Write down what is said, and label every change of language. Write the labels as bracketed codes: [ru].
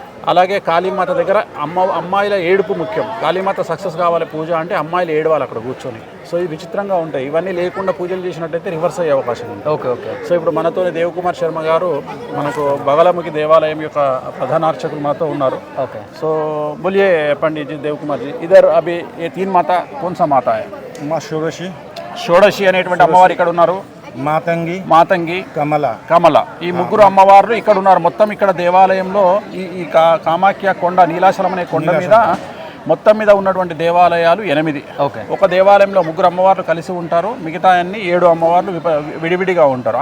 [te] అలాగే కాళీమాత దగ్గర అమ్మాయిల ఏడుపు ముఖ్యం. కాళీమాత సక్సెస్ కావాలి పూజ అంటే అమ్మాయిలు ఏడవాలి అక్కడ కూర్చొని. ఇది విచిత్రంగా ఉంటాయి. ఇవన్నీ లేకుండా పూజలు చేసినట్టయితే రివర్స్ అయ్యే అవకాశం ఉంది. ఓకే. ఇప్పుడు మనతోనే దేవకుమార్ శర్మ గారు, మనకు బగలముఖి దేవాలయం యొక్క ప్రధాన అర్చకులు మనతో ఉన్నారు. ఓకే. [hi] बोलिए पंडित जी, देवकुमार जी, इधर अभी ये 3 माता कौन सा माता है? माँ [te] షోడశి అనేటువంటి అమ్మవారు ఇక్కడ ఉన్నారు. మాతంగి, కమల, ఈ ముగ్గురు అమ్మవార్లు ఇక్కడ ఉన్నారు. మొత్తం ఇక్కడ దేవాలయంలో ఈ కామాఖ్య కొండ, నీలాచలం అనే కొండ మీద మొత్తం మీద ఉన్నటువంటి దేవాలయాలు 8. ఓకే. ఒక దేవాలయంలో 3 అమ్మవార్లు కలిసి ఉంటారు, మిగతా అన్ని 7 అమ్మవార్లు విడివిడిగా ఉంటారు.